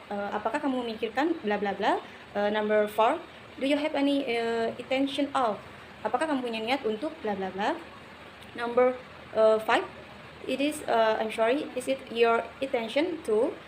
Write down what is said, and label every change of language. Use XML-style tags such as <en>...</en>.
<id>Apakah kamu memikirkan bla bla bla?</id> <en>Number four, do you have any intention of?</en> <id>Apakah kamu punya niat untuk bla bla bla?</id> <en>Number five, is it your intention to?</en>